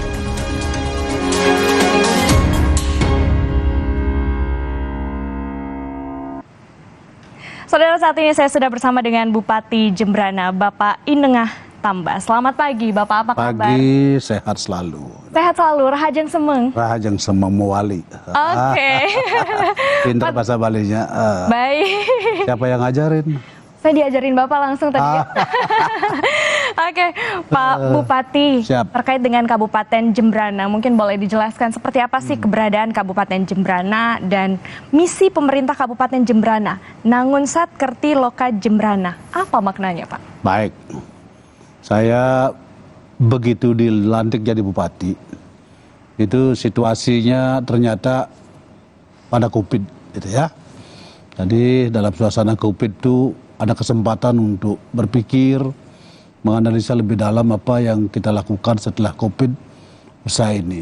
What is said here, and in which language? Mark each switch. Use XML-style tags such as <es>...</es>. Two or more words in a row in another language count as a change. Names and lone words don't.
<id>Saudara, saat ini saya sudah bersama dengan Bupati Jembrana, Bapak Inengah Tamba. Selamat pagi, Bapak. Apa kabar? Pagi, sehat selalu. Sehat selalu,</id> <ban>rahajeng semeng. Rahajeng semeng mewali.</ban> <id>Oke. Pintar bahasa Balinya. Baik. Siapa yang ngajarin? Saya diajarin Bapak langsung tadi. Oke, Pak Bupati, siap. Terkait dengan Kabupaten Jembrana, mungkin boleh dijelaskan seperti apa sih keberadaan Kabupaten Jembrana dan misi pemerintah Kabupaten Jembrana, Nangunsat Kerti Loka Jembrana. Apa maknanya, Pak? Baik. Saya begitu dilantik jadi bupati, itu situasinya ternyata pada COVID, gitu ya. Jadi dalam suasana COVID itu ada kesempatan untuk berpikir, menganalisa lebih dalam apa yang kita lakukan setelah COVID usai ini.</id>